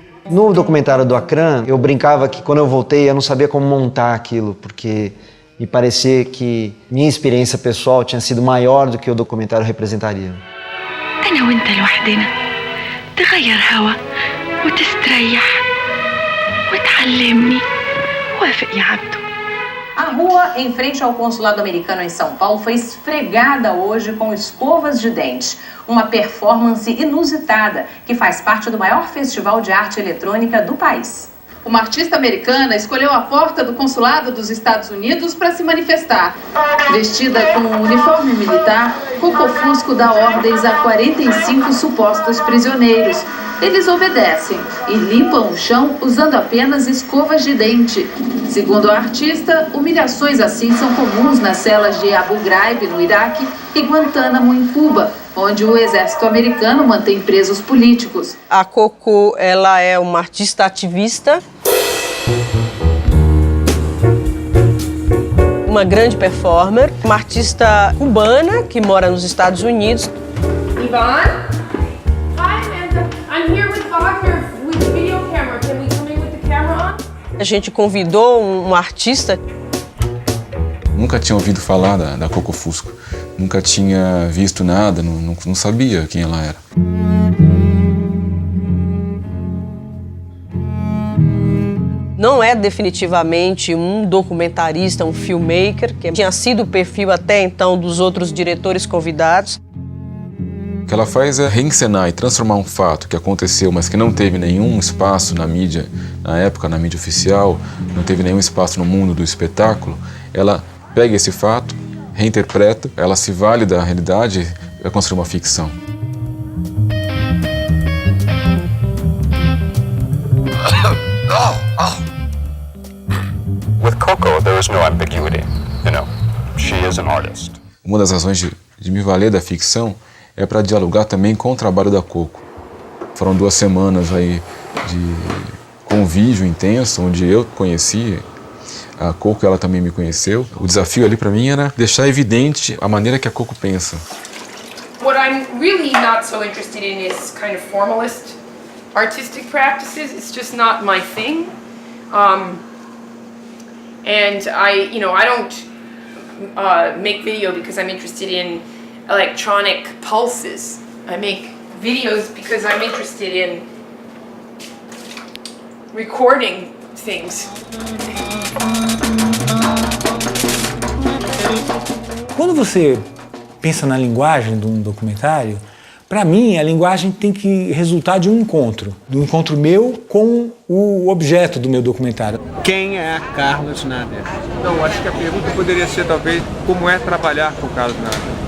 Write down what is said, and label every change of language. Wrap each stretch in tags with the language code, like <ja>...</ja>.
<pt>No documentário do Akram, eu brincava que quando eu voltei eu não sabia como montar aquilo, porque me parecia que minha experiência pessoal tinha sido maior do que o documentário representaria.</pt> <ar>أنا وأنت لوحدنا تغير هوا وتستريح وتعلمني وافق يا عبدو.</ar> <pt>A rua em frente ao consulado americano em São Paulo foi esfregada hoje com escovas de dente. Uma performance inusitada que faz parte do maior festival de arte eletrônica do país. Uma artista americana escolheu a porta do consulado dos Estados Unidos para se manifestar. Vestida com um uniforme militar, Coco Fusco dá ordens a 45 supostos prisioneiros. Eles obedecem e limpam o chão usando apenas escovas de dente. Segundo a artista, humilhações assim são comuns nas celas de Abu Ghraib, no Iraque, e Guantánamo, em Cuba, onde o exército americano mantém presos políticos. A Coco, ela é uma artista ativista, uma grande performer, uma artista cubana que mora nos Estados Unidos.</pt> <en>Yvonne? Hi, Amanda. I'm here with Wagner with the video camera. Can we come in with the camera on?</en> <pt>A gente convidou um artista. Nunca tinha ouvido falar da Coco Fusco. Nunca tinha visto nada, não sabia quem ela era. Não é definitivamente um documentarista, um filmmaker, que tinha sido o perfil até então dos outros diretores convidados. O que ela faz é reencenar e transformar um fato que aconteceu, mas que não teve nenhum espaço na mídia, na época, na mídia oficial, não teve nenhum espaço no mundo do espetáculo. Ela pega esse fato, reinterpreta, ela se vale da realidade e vai construir uma ficção.</pt> <en>With Coco, there is no ambiguity. You know, she is an artist.</en> <pt>Uma das razões de me valer da ficção é para dialogar também com o trabalho da Coco. Foram 2 semanas aí de convívio intenso, onde eu conheci a Coco, ela também me conheceu. O desafio ali para mim era deixar evidente a maneira que a Coco pensa.</pt> <en>What I'm really not so interested in is kind of formalist artistic practices. It's just not my thing. And I don't make video because I'm interested in electronic pulses. I make videos because I'm interested in recording things.</en> <pt>Quando você pensa na linguagem de um documentário, para mim a linguagem tem que resultar de um encontro meu com o objeto do meu documentário. Quem é Carlos Nader? Não, acho que a pergunta poderia ser talvez como é trabalhar com Carlos Nader.</pt>